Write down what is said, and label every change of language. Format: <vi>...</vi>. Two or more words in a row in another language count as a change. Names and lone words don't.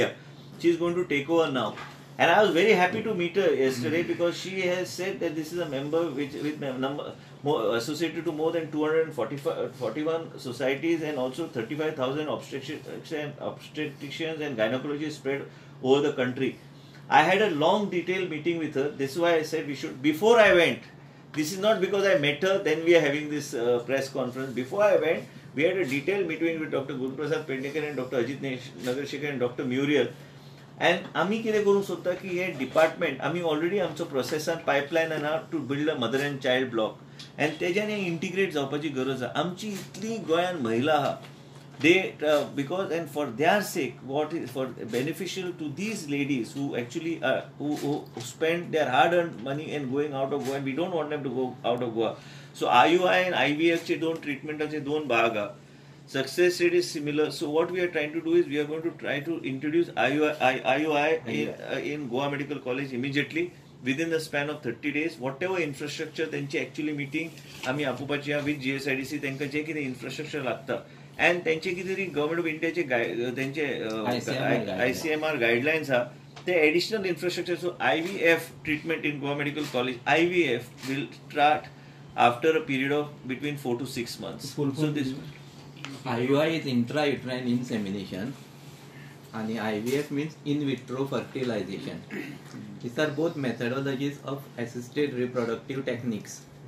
<en>She is going to take over now, and I was very happy to meet her yesterday because she has said that this is a member associated to more than 241 societies and also 35,000 obstetricians and gynecologists spread over the country. I had a long detailed meeting with her. This is why I said we should, before I went, this is not because I met her, then we are having this press conference. Before I went, we had a detailed meeting with Dr. Guru Prasad Pednekar and Dr. Ajit Nagarshekar and Dr. Muriel.</en> <kok>And आम्ही कितें करूंक सोदता की हे डिपार्टमेंट आम्ही ऑलरेडी आमचो प्रोसेसान पायपलायन आहा</kok> <en>to build a mother and child block</en> <kok>आनी तेज्यान हे इंटिग्रेट जावपाची गरज आहा. आमची इतली गोंयान महिला आहा,</kok> <en>they because and for their sake, what is for beneficial to these ladies who actually who spend their hard-earned money and going out of Goa, and we don't want them to go out of Goa. So IUI and IVF</en> <kok>चे दोन ट्रीटमेंटाचे दोन भाग आहा.</kok> <en>Success rate is similar. So what we are trying to do is we are going to try to introduce IUI in Goa Medical College immediately within the span of 30 days. Whatever infrastructure</en> <kok>त्यांची</kok> <en>actually meeting</en> <kok>आम्ही आपोवपाची आहा</kok> <en>with GSIDC,</en> <kok>तांकां जे कितें infrastructure लागता and त्यांचे कितें तरी</kok> <en>Government of India</en> <kok>त्यांचे ICMR गायडलायन्स आहा ते</kok> <en>additional infrastructure. सो IVF treatment in Goa Medical College, IVF will start after a period of between 4 to 6 months. So this IUI is intrauterine insemination and IVF means in vitro fertilization. These are both methodologies of assisted reproductive techniques.</en>